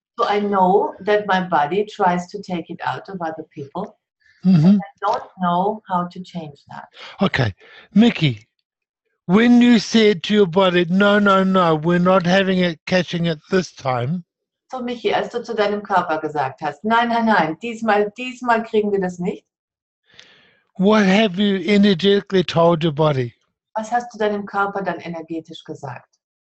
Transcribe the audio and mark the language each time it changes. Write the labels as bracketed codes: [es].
[en] So I know that my body tries to take it out of other people. Mm-hmm. And I don't know how to change that. Okay, Mickey, when you said to your body, no, we're not having it, catching it this time. [de] So Michi, als du zu deinem Körper gesagt hast, nein, diesmal kriegen wir das nicht. [en] What have you energetically told your body? [de] Was hast du deinem Körper dann energetisch gesagt?